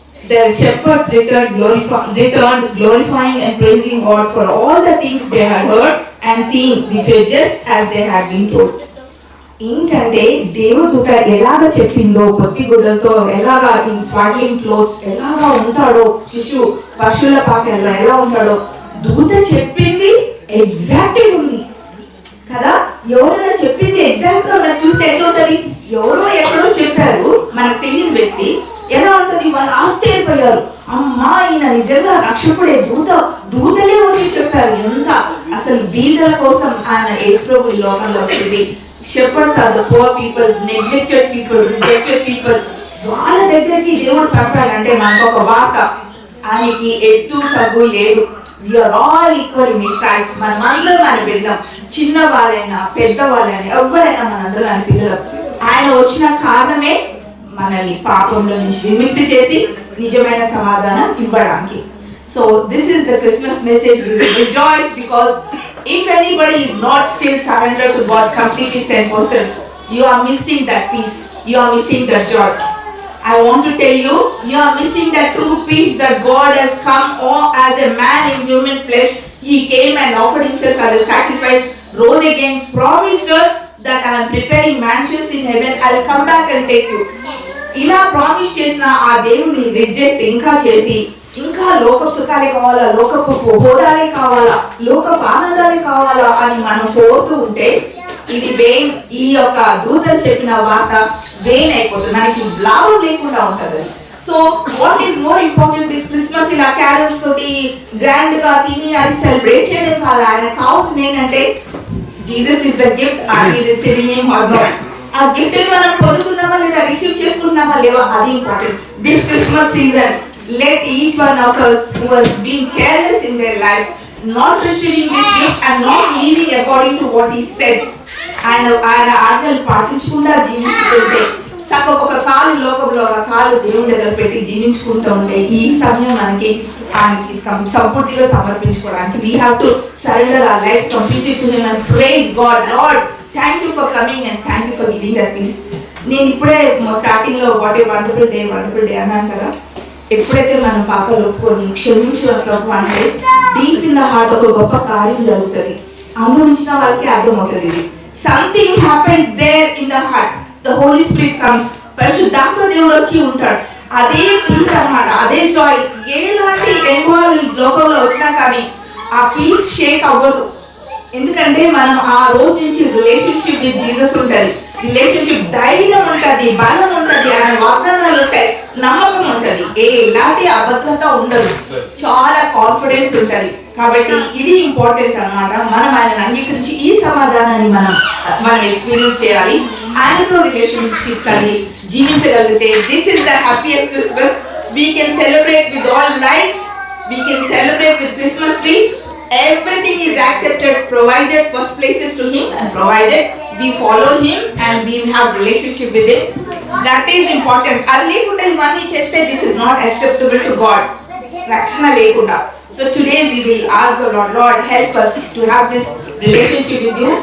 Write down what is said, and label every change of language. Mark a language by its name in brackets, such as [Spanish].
[English] The shepherds returned glorifying and praising God for all the things they had heard and seen, which were just as they had been told. [Telugu] ఏంటంటే దేవదూత ఎలాగ చెప్పిందో, పొత్తిగుడ్డలతో ఎలాగా, [English] in swaddling clothes [Telugu] ఎలాగా ఉంటాడో శిశువు, పశువుల పాకల్లో ఎలా ఉంటాడో దూత చెప్పింది ఎగ్జాక్ట్ ఉంది కదా. ఎవరైనా చెప్పింది ఎగ్జాక్ట్ గా మనం చూస్తే ఎట్లా ఉంటది? ఎవరో ఎక్కడో చెప్పారు, మనకు తెలియని వ్యక్తి ఎలా ఉంటది? వాళ్ళు ఆశ్చర్యపోయారు, అమ్మా ఈయన నిజంగా రక్షకుడే, దూతలే వచ్చి చెప్పారు. ఎంత అసలు బీదల కోసం ఆయన యేసుప్రభు ఈ లోకంలో వచ్చింది. [English] Shepherds are the poor people, neglected people, rejected people. [Telugu] వాళ్ళ దగ్గరికి దేవుడు పంపాలంటే మనకు ఒక వార్త, ఆయనకి ఎత్తు తగ్గు లేదు. [English] We are all equal in his sight. [Telugu] మనమందరం ఆయన బిడ్డలం, చిన్న వాళ్ళైనా పెద్ద వాళ్ళైనా ఎవరైనా మనందరం ఆయన పిల్లలం. ఆయన వచ్చిన కారణమే మనల్ని పాపంలో నుంచి విముక్తి చేసి నిజమైన సమాధానం ఇవ్వడానికి. [English] So this is the Christmas message. We will rejoice because if anybody is not still surrendered to God completely 100%, you are missing that peace, you are missing that joy. I want to tell you, you are missing that true peace that God has come as a man in human flesh He came and offered himself as a sacrifice, rose again, promised us that I am preparing mansions in heaven, I'll come back and take you. [Telugu] ఇలా promise చేసిన ఆ దేవుని reject ఇంకా చేసి ఇంకా లోకపు సుఖాలే కావాలా, లోకపు హోదాలే కావాలా, లోకపు ఆనందాలే కావాలా అని మనం కోరుతూ ఉంటే ఇది వేన్, ఈ యొక్క దూతలు చెప్పిన వార్త వేన్ అయిపోతుంది, మనకి లాభం లేకుండా ఉంటుంది. [English] so what is more important is Christmas [Telugu] ఇలా క్యారల్స్ తోటి గ్రాండ్ గా తిని అది సెలబ్రేట్ చేయడం కాదు. ఆయన కావాల్సింది ఏంటంటే [English] Jesus is the gift, are we receiving him or not. [Telugu] ఆ గిఫ్ట్ ని మనం పొందుతున్నామా లేదా, రిసీవ్ చేసుకుంటున్నామా లేవా, అది important. [English] this Christmas season let each one of us who has been careless in their lives not receiving this gift and not living according to what he said, [Telugu] ఆయన ఆజ్ఞలు పాటించకుండా జీవించుకుంటే సగం ఒక కాలు లోకంలో ఒక కాలు దేవుని దగ్గర పెట్టి జీవించుకుంటూ ఉంటే ఈ సమయం మనకి ఆయనకి సంపూర్తిగా సమర్పించుకోవడానికి [English] we have to surrender our lives completely to him and praise God. Lord, thank you for coming and thank you for giving that peace. [Telugu] నేను ఇప్పుడే స్టార్టింగ్ లో [English] what a wonderful day [Telugu] అన్నాను కదా. ఎప్పుడైతే మన పాపలు ఒప్పుకొని క్షమించు ప్రభు అంటే డీప్ ఇన్ ద హార్ట్ ఒక గొప్ప కార్యం జరుగుతుంది. అనుభవించిన వాళ్ళకి అర్థమవుతుంది ఇది. [English] something happens there in the heart, the Holy Spirit comes, [Telugu] పరిశుద్ధాత్మ దేవుడు వచ్చి ఉంటాడు. అదే పీస్ అన్నమాట, అదే జాయ్. ఎలాంటి ఎన్వాల్వ్ లోకంలో వచ్చినా కానీ ఆ పీస్ షేక్ అవ్వదు. ఎందుకంటే మనం ఆ రోజు నుంచి [English] relationship with Jesus [Telugu] ఉంటుంది, రిలేషన్షిప్ ధైర్యం ఉంటుంది, బలం ఉంటుంది, ఆయన వాగ్దానాలు ఉంటాయి, నమ్మకం ఉంటుంది, ఎలాంటి అభద్రత ఉండదు, చాలా కాన్ఫిడెన్స్ ఉంటుంది. కాబట్టి ఇది ఇంపార్టెంట్ అన్నమాట. మనం ఆయనను అంగీకరించి ఈ సమాధానాన్ని మనం ఎక్స్పీరియన్స్ చేయాలి. ఆయనతో రిలేషన్షిప్ కలిగి జీవించగలిగితే [English] This is the happiest Christmas. We can celebrate with all lights, we can celebrate with Christmas tree. Everything is accepted provided first places to him and provided we follow him and we have relationship with him. That is important. [Telugu] అది లేకుండా ఇవన్నీ చేస్తే [English] this is not acceptable to God. [Telugu] రక్షణ లేకుండా. [English] So today we will ask the Lord, help us to have this relationship with you.